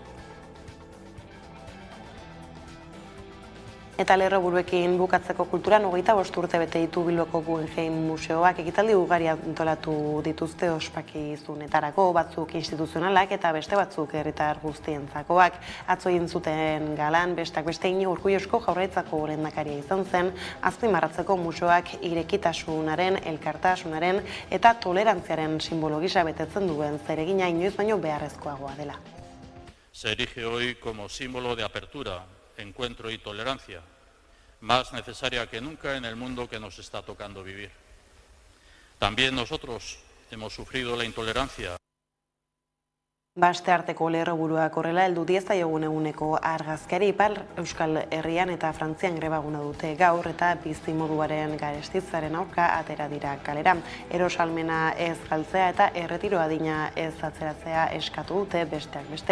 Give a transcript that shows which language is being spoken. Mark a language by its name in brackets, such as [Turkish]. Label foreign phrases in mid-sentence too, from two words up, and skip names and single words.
[Basque] Eta lerroburuekin bukatzeko kulturan 25 urte bete ditu Bilboko Guggenheim Museoak ekitaldi ugari antolatu dituzte ospakizunetarako, batzuk instituzionalak eta beste batzuk herritar guztientzakoak. Atzo egin zuten galan, besteak beste Iñigo Urkullusko Jaurlaritzako lehendakaria izan zen, azpimarratzeko museoak irekitasunaren, elkartasunaren eta tolerantziaren simbolo gisa betetzen duen zeregina inoiz baino beharrezkoagoa dela. [Spanish] Se erige hoy como símbolo de apertura, encuentro y tolerancia, más necesaria que nunca en el mundo que nos está tocando vivir. También nosotros hemos sufrido la intolerancia. [Basque] Baste arteko lerroburuak horrela heldu diezaiogun eguneko argazkiari Ipar Euskal Herrian eta Frantzian grebaguna dute gaur eta bizimoduaren garestitzaren aurka atera dira kalera. Erosalmena ez galtzea eta erretiro adina ez atzeratzea eskatu dute besteak beste.